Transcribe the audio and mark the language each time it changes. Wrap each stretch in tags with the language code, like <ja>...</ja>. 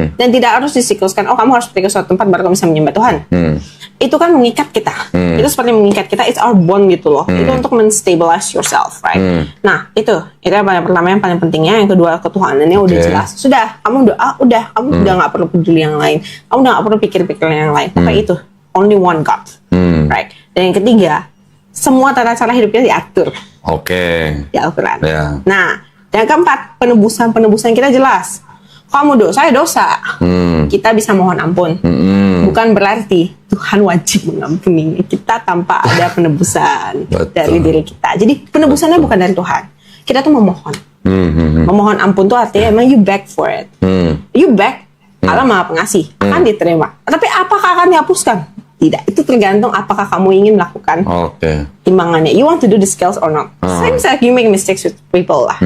<id>Dan tidak harus disikluskan, oh kamu harus pergi ke suatu tempat baru kamu bisa menyembah Tuhan. Itu kan mengikat kita. Itu seperti mengikat kita,</id> <en>it's our bond</en> <id>gitu loh. Itu untuk menstabilize</id> <en>yourself, right?</en> <id>Nah, itu yang pertama yang paling pentingnya. Yang kedua, ketuhanannya udah jelas. Sudah, kamu doa, kamu udah nggak perlu peduli yang lain. Kamu udah nggak perlu pikir-pikir yang lain. Tapi itu,</id> <en>only one God, right?</en> <id>Dan yang ketiga, semua tata cara hidupnya diatur Oke. di Al-Quran. Ya. Nah, yang keempat, penebusan kita jelas. Kamu dosa, kita bisa mohon ampun. Bukan berarti Tuhan wajib mengampuni kita tanpa ada penebusan Betul. dari diri kita. Jadi penebusannya bukan dari Tuhan. Kita tuh memohon. Memohon ampun tuh artinya emang</id> <en>you beg for it. You beg,</en> <id>Allah Maha Pengasih, akan diterima. Tapi apakah akan dihapuskan? Tidak. Itu tergantung apakah kamu ingin melakukan Oke. timbangannya.</id> <en>You want to do the scales or not? Same like you make mistakes with people lah.</en>